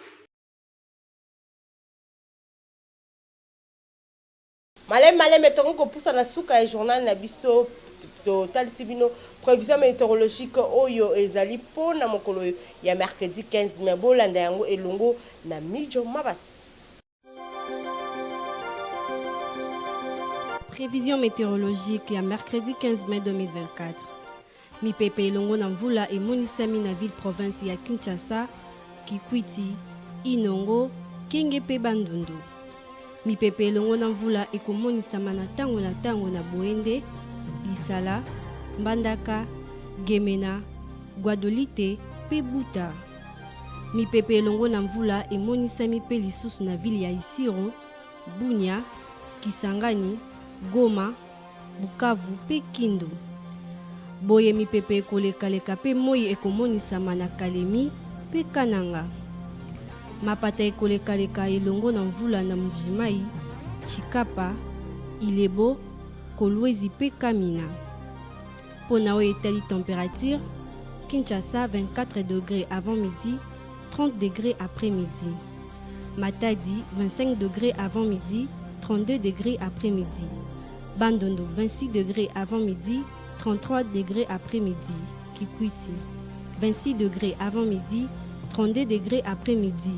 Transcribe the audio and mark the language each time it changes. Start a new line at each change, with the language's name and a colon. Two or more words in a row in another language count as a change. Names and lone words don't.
Lingala: Malem etongo kopusa na suka ya journal na biso to talsibino
French: prévision météorologique
Lingala: oyo ezali po na mokolo ya
French: mercredi 15 mai
Lingala: bolanda yango elongo na Mijo Mabas.
French: Prévision météorologique ya mercredi 15 mai 2024.
Lingala: Mipepe elongo na mvula emonisami na
French: ville province
Lingala: ya Kinshasa, Kikwiti, Inongo, Kenge pe Bandundu. Mipepe elongo na mvula ekomonisama na tango na Boende, Lisala, Mbandaka, Gemena, Guadolite pe Buta. Mipepe elongo na mvula emonisami pe lisusu na ville ya Isiro, Bunia, Kisangani, Goma, Bukavu pe Kindu. Boye mipepe ekoleka pe moi ekomonisama na Kalemi pe Kananga. Mapata ekoleka elongo na mvula na Mvimai, Chikapa, Ilebo, Kolwezi pe Kamina. Pona o etali
French: température, Kinshasa 24 degrés avant midi, 30 degrés après-midi. Matadi 25 degrés avant midi, 32 degrés après-midi. Bandundu 26 degrés avant midi, 33 degrés après-midi. Kikwiti 26 degrés avant midi, 32 degrés après-midi.